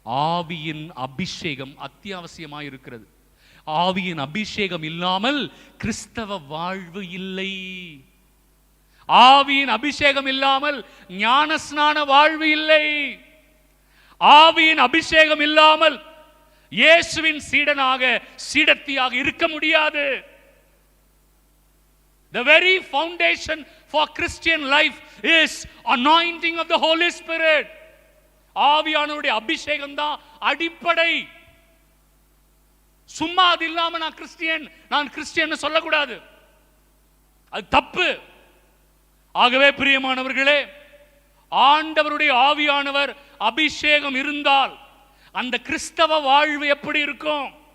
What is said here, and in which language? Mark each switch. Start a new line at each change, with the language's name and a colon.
Tamil: ஆவியின் அபிஷேகம் அத்தியாவசியமா இருக்கிறது. ஆவியின் அபிஷேகம் இல்லாமல் கிறிஸ்தவ வாழ்வு இல்லை. ஆவியின் அபிஷேகம் இல்லாமல் ஞானஸ்நான வாழ்வு இல்லை. ஆவியின் அபிஷேகம் இல்லாமல் இயேசுவின் சீடனாக சீடத்தியாக இருக்க முடியாது.
English: The very foundation for Christian life is anointing of the Holy Spirit.
Tamil: ஆவியானவருடைய அபிஷேகம் தான் அடிப்படை. சும்மா அது இல்லாம நான் கிறிஸ்டியன் சொல்லக்கூடாது, அது தப்பு. ஆகவே பிரியமானவர்களே, ஆண்டவருடைய ஆவியானவர் அபிஷேகம் இருந்தால் அந்த கிறிஸ்தவ வாழ்வு எப்படி இருக்கும்?